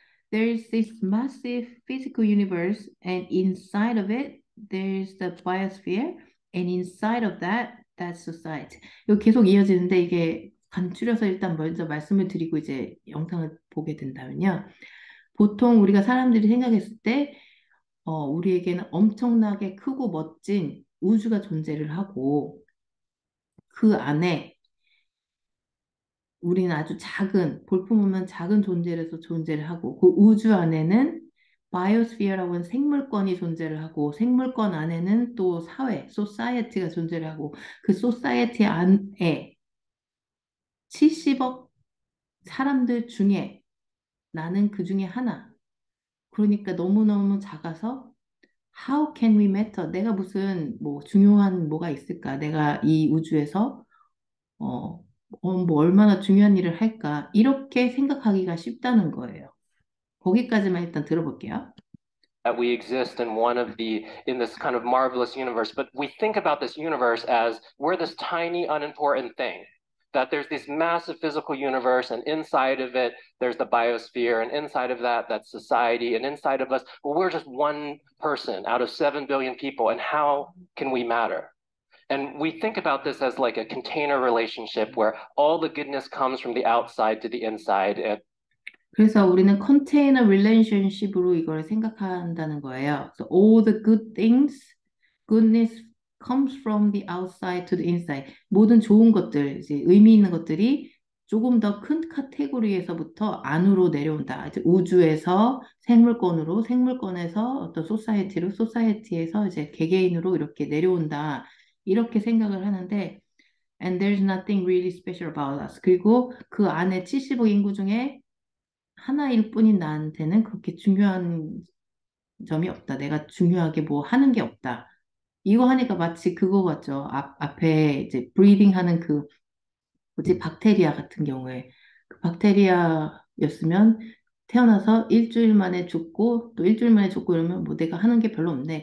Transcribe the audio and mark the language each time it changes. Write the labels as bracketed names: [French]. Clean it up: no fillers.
[English] There's this massive physical universe, and inside of it, there's the biosphere, and inside of that, that's society. [Korean] 이거 계속 이어지는데 이게 간추려서 일단 먼저 말씀을 드리고 이제 영상을 보게 된다면요. 보통 우리가 사람들이 생각했을 때, 우리에게는 엄청나게 크고 멋진 우주가 존재를 하고 그 안에 우리는 아주 작은, 볼품없는 작은 존재로서 존재를 하고, 그 우주 안에는 바이오스피어라고 하는 생물권이 존재를 하고, 생물권 안에는 또 사회, 소사이어티가 존재를 하고, 그 소사이어티 안에 70억 사람들 중에 나는 그 중에 하나. 그러니까 너무너무 작아서 [English] How can we matter? [Korean] 내가 무슨 뭐 중요한 뭐가 있을까? 내가 이 우주에서 뭐 얼마나 중요한 일을 할까? 이렇게 생각하기가 쉽다는 거예요. 거기까지만 일단 들어볼게요. [English] that we exist in this kind of marvelous universe, but we think about this universe as we're this tiny, unimportant thing. That there's this massive physical universe, and inside of it, there's the biosphere, and inside of that, that's society, and inside of us, well, we're just one person out of 7 billion people, and how can we matter? And we think about this as like a container relationship where all the goodness comes from the outside to the inside. And [Korean] 그래서 우리는 컨테이너 릴레이션십으로 이걸 생각한다는 거예요. [English] So all the good things, goodness comes from the outside to the inside. [Korean] 모든 좋은 것들, 이제 의미 있는 것들이 조금 더 큰 카테고리에서부터 안으로 내려온다. 이제 우주에서 생물권으로, 생물권에서 어떤 소사이티로, 소사이티에서 이제 개개인으로 이렇게 내려온다. 이렇게 생각을 하는데, [English] and there's nothing really special about us. [Korean] 그리고 그 안에 70억 인구 중에 하나일 뿐인 나한테는 그렇게 중요한 점이 없다. 내가 중요하게 뭐 하는 게 없다. 이거 하니까 마치 그거 같죠. 앞에 이제 브리딩 하는 그 뭐지 박테리아 같은 경우에 그 박테리아였으면 태어나서 일주일 만에 죽고 또 일주일 만에 죽고 이러면 뭐 내가 하는 게 별로 없네.